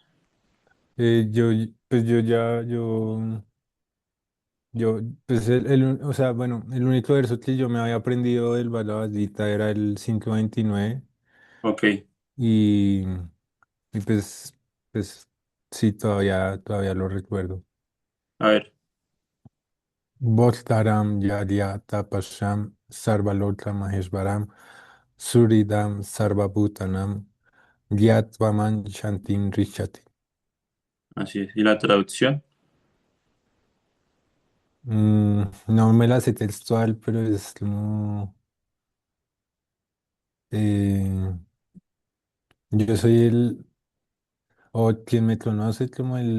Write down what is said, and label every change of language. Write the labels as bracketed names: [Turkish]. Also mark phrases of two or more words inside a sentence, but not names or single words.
[Spanish] yo, pues yo ya, yo Yo, pues o sea, bueno, el único verso que yo me había aprendido del Bhagavad Gita era el 529 Ok, y, y pues sí, todavía lo recuerdo. a ver. [Sanskrit] Bhostaram Yadya Tapasham Sarvalokam Maheshvaram Suridam Sarvabhutanam Gyatvaman Shantin Rishati. [Spanish] Así es. ¿Y la traducción? No me la sé textual, pero es como eh, yo soy o quien me conoce como